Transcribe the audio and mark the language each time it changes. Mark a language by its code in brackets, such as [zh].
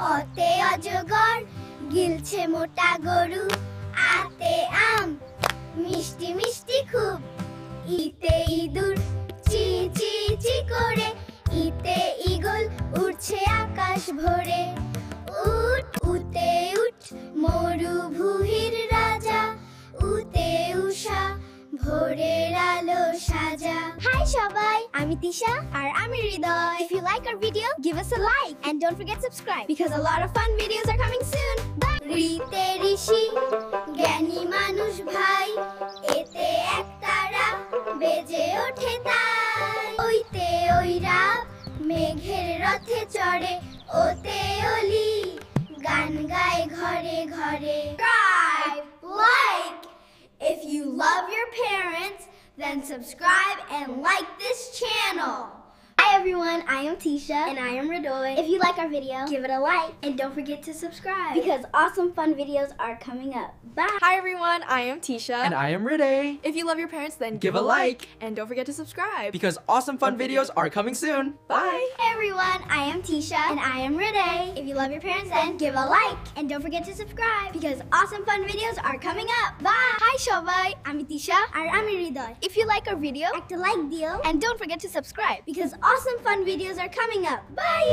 [bn] অতে অজগর গিলছে মোটা গরু, আতে আম মিষ্টি মিষ্টি খুব, ইতে ইঁদুর চি চি চি করে, ইতে ঈগল উড়ছে আকাশ ভরে। উট উতে উট মরুভূমির রাজা, উতে উষা ভোরের আলো সাজা। হাই সবাই, আমি তিশা আর আমি হৃদয়। [en] If you like our video, give us a like and don't forget to subscribe because a lot of fun videos are coming soon. Bye. [bn] ঋতে ঋষি জ্ঞানী মানুষ ভাই, এতে একতারা বেজে ওঠে তাই। ওইতে ওইরা মেঘের রথে চড়ে, ওতে অলি গান গায় ঘরে ঘরে। [en] Subscribe, like. If you love your parents, then subscribe and like this channel. Hi everyone, I am Tisha and I am Radoy. If you like our video, give it a like and don't forget to subscribe because awesome fun videos are coming up. Bye. Hi everyone, I am Tisha. And I am Rene. If you love your parents, then Give a like. And don't forget to subscribe. Because awesome fun videos are coming soon. Bye. Hey everyone, I am Tisha and I am Renee. If you love your parents, then give a like and don't forget to subscribe because awesome fun videos are coming up. Bye. [bn] Hi সবাই, আমি তিশা আর আমি হৃদয়। [en] If you like our video, [bn] একটা like দিও [en] and don't forget to subscribe because awesome fun videos are coming up. Bye.